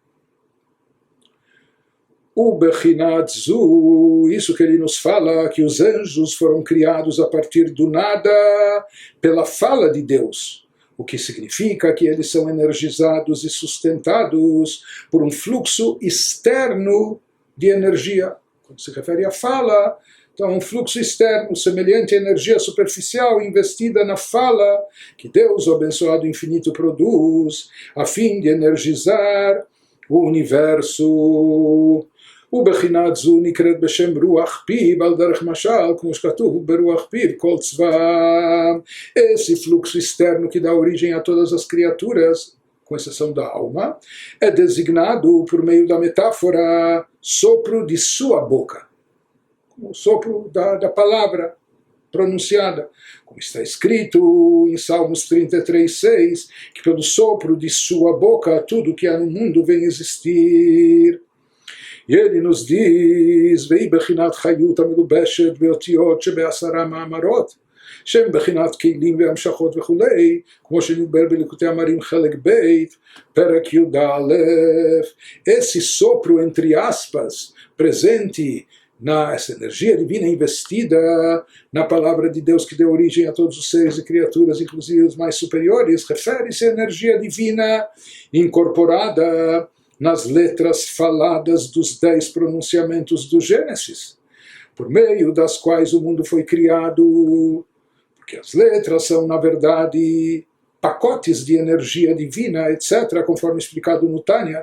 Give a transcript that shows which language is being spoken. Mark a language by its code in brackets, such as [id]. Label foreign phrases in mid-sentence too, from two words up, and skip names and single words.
[he] ובחינה זו, [pt] isso que ele nos fala, que os anjos foram criados a partir do nada pela fala de Deus, o que significa que eles são energizados e sustentados por um fluxo externo de energia. Quando se refere à fala, então, um fluxo externo, semelhante à energia superficial investida na fala que Deus, o abençoado infinito, produz, a fim de energizar o universo. [he] ובחינה זו נקראת בשם רוח פיו על דרך משל, como שכתוב ברוח פיו כל צבאם. [pt] Esse fluxo externo que dá origem a todas as criaturas, com exceção da alma, é designado por meio da metáfora sopro de sua boca. O sopro da palavra pronunciada, como está escrito em Salmos 33:6, que pelo sopro de sua boca tudo que há no mundo vem existir. E ele nos diz, [he] והיא בחינת חיות המלובשת באותיות שבעשרה מאמרות, שהם בחינת כלים והמשכות וכולי, כמו שנדבר בליקוטי המרים חלק ב', פרק י"א. [pt] Esse sopro, entre aspas, presente essa energia divina investida na palavra de Deus que deu origem a todos os seres e criaturas, inclusive os mais superiores, refere-se à energia divina incorporada nas letras faladas dos 10 pronunciamentos do Gênesis, por meio das quais o mundo foi criado, porque as letras são, na verdade, pacotes de energia divina, etc., conforme explicado no Tânia.